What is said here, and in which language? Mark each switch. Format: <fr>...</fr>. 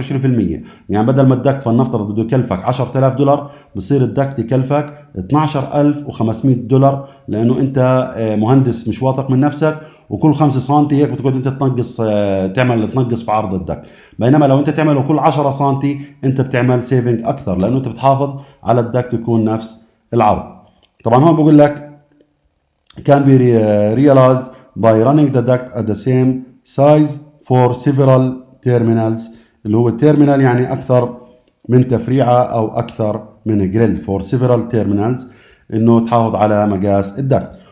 <ar>يعني بدل ما الدكت فلنفترض بده يكلفك $10,000، بصير الدكت يكلفك $12,500، لانه انت مهندس مش واثق من نفسك، وكل 5 سم هيك بتقعد انت تنقص في عرض الدكت. بينما لو انت تعمله كل 10 سم انت بتعمل سيفنج اكثر، لانه انت بتحافظ على الدكت يكون نفس العرض. طبعا هون بقول لك</ar> <en>can be realized by running the duct at the same size for several terminals.</en> <ar>اللي هو التيرمينال يعني أكثر من تفريعة أو أكثر من جريل</ar> <en>for several terminals،</en> <ar>إنه تحافظ على مقاس الدكت.</ar>